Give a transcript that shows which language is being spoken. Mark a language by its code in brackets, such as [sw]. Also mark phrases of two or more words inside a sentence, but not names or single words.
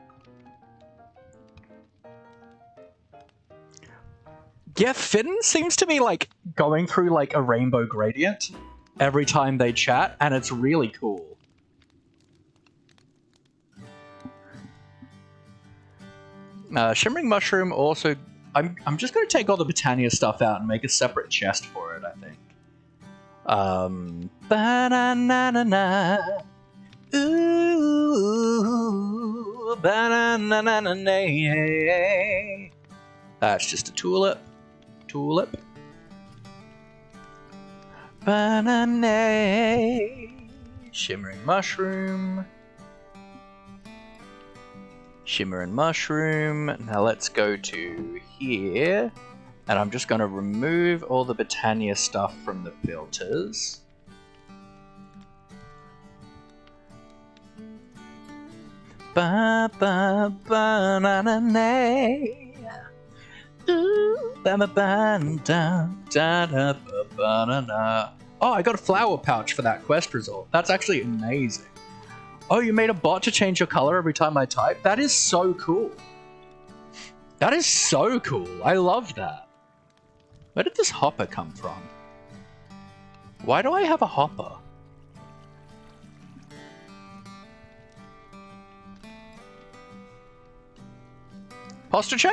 [en] Yeah, Finn seems to be like going through like a rainbow gradient every time they chat, and it's really cool. Shimmering Mushroom also... I'm just going to take all the Botania stuff out and make a separate chest for it, I think. Ba-na-na-na-na. Ooh, ba-na-na-na-na. That's just a tulip. Tulip. Banana. Shimmering Mushroom. Shimmering Mushroom. Now let's go to here. And I'm just going to remove all the Botania stuff from the filters. Ba ba ba na na na. Ooh, ba ba ba da da da ba ba na na. Oh, I got a flower pouch for that quest result. That's actually amazing. Oh, you made a bot to change your color every time I type? That is so cool. That is so cool. I love that. Where did this hopper come from? Why do I have a hopper? Posture check?